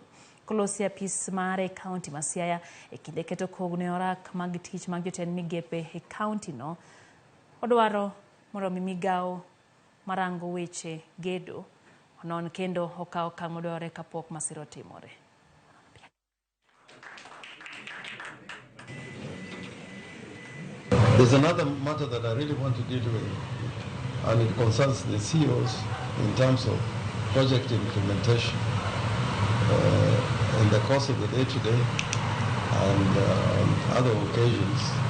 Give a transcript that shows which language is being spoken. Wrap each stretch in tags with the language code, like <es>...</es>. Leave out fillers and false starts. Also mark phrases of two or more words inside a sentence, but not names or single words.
<luo>Kolosi apis mare kaunti ma Siaya e kinde keto kogno e orak mag tich mag jotend migepe e kaunti no, odwaro mondo migawo marango weche gedo non kendo okaw okang' modwarore kapok masira otimore.</luo> <en>There's another matter that I really want to deal with, and it concerns the CEOs in terms of project implementation in the course of the day-to-day and on other occasions.</en>